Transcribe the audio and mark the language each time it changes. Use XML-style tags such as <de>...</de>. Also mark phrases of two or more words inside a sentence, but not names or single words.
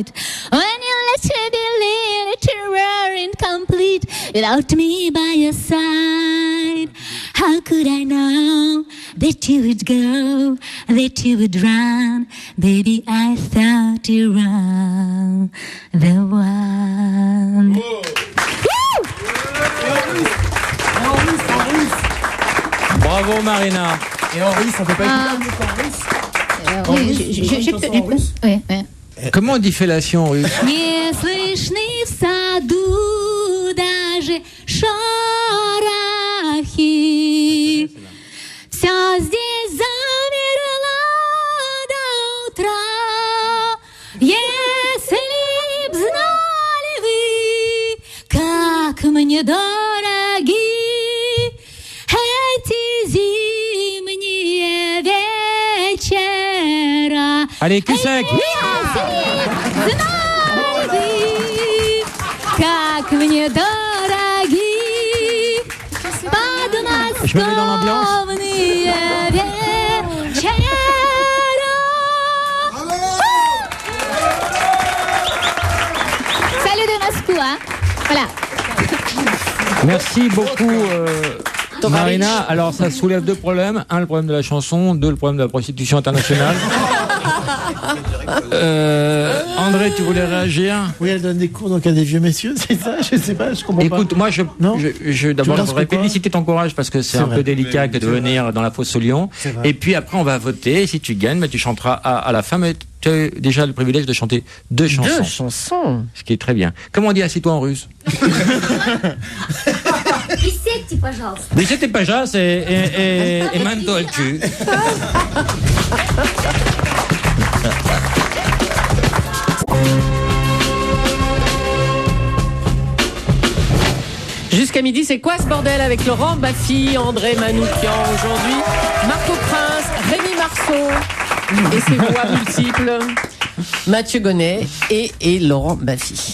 <en>When you let me believe that you were incomplete without me by your side, how could I know that you would go, that you would run? Baby, I thought you were the one.</en> <fr>Bravo Marina. Et en russe, ça peut pas être Oui. Comment on dit fellation en russe?</fr> <ru>Не слышны в саду даже шорохи. Все здесь замерло до утра. Если б знали вы, как мне дороги эти зимние вечера.</ru> <fr>Allez, cul sec.</fr> <ru>Как мне дороги</ru> <fr>Je me mets dans l'ambiance.</fr> <ru>подмосковные вечера.</ru> <fr>Salut de Moscou, hein. Voilà. Merci beaucoup Marina. Alors ça soulève deux problèmes. Un, le problème de la chanson. Deux, le problème de la prostitution internationale. André, tu voulais réagir? Oui, elle donne des cours donc à des vieux messieurs, c'est ça? Je sais pas, je comprends pas. Écoute, moi, d'abord, je voudrais féliciter ton courage parce que c'est un peu délicat de venir dans la fosse au lion. Et puis après, on va voter. Et si tu gagnes, tu chanteras à la fin. Mais tu as déjà le privilège de chanter deux chansons. Deux chansons. Ce qui est très bien. Comment on dit assieds-toi en russe?</fr> <ru>Присядьте, пожалуйста. Присядьте, пожалуйста,</ru> <fr>et mando le cul. Jusqu'à midi, c'est quoi ce bordel avec Laurent Baffy, André Manoukian aujourd'hui, Marco Prince, Rémi Marceau et ses voix multiples, Mathieu Gonnet et Laurent Baffy.</fr>